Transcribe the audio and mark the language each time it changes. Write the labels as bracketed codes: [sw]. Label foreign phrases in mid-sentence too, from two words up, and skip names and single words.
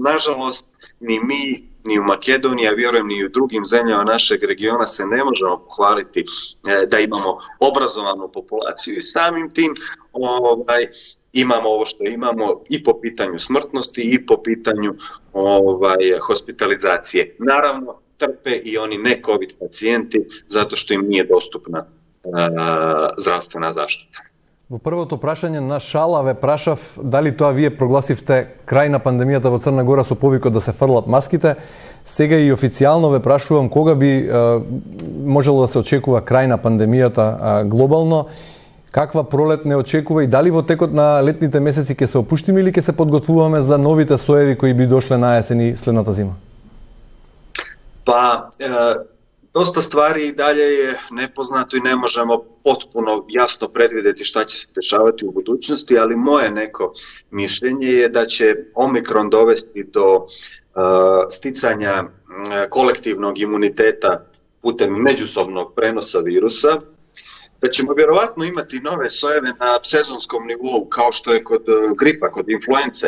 [sr] Nažalost, ni mi, ni u Makedoniji, a vjerujem ni u drugim zemljama našeg regiona se ne možemo pohvaliti da imamo obrazovanu populaciju i samim tim imamo ovo što imamo i po pitanju smrtnosti i po pitanju hospitalizacije. Naravno, trpe i oni ne COVID pacijenti zato što im nije dostupna zdravstvena zaštita. [mk] Во првото прашање на шала ве прашав дали тоа вие прогласивте крај на пандемијата во Црна Гора со повикот да се фрлат маските. Сега и официјално ве прашувам кога би можело да се очекува крај на пандемијата глобално. Каква пролет не очекува и дали во текот на летните месеци ќе се опуштиме или ќе се подготвуваме за новите соеви кои би дошле на есен и следната зима? [sr] Pa, dosta stvari i dalje je nepoznato i ne možemo potpuno jasno predvidjeti šta će se dešavati u budućnosti, ali moje neko mišljenje je da će Omikron dovesti do sticanja kolektivnog imuniteta putem međusobnog prenosa virusa, da ćemo vjerovatno imati nove sojeve na sezonskom nivou kao što je kod gripa, kod influence.